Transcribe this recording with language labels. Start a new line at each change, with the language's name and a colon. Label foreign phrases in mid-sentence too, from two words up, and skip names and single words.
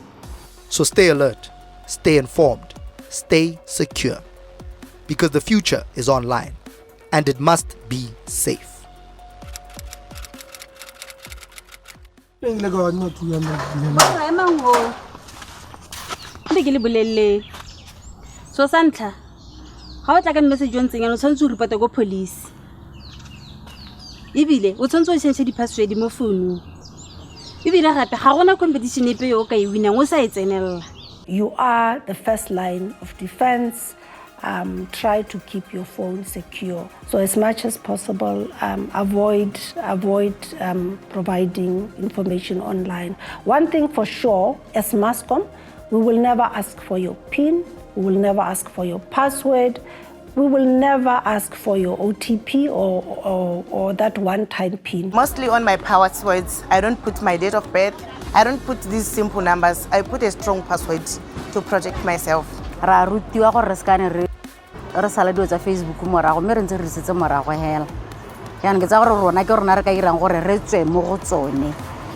English: So stay alert, stay informed, stay secure, because the future is online and it must be safe.
Tswana: So Santa, how tla ka message o ntseng yana o tshwantse o report go police. Ebile o tshwantse o change di password mo phone. Ebile gape ga gona competition epe yo ka e winang o sa e tsenella.
English: You are the first line of defense. Try to keep your phone secure. So as much as possible, avoid providing information online. One thing for sure, as Mascom, we will never ask for your PIN. We will never ask for your password. We will never ask for your OTP or that one-time PIN. Mostly on my passwords, I don't put my date of birth. I don't put these simple numbers. I put a strong password to protect myself.
Tswana: Ra rutiwa go re skane re sala dio tsa Facebook morago mme re ntse re setse morago hela. Yana ke tsa gore rona ke rona re ka irang gore re tswe mo go tsone.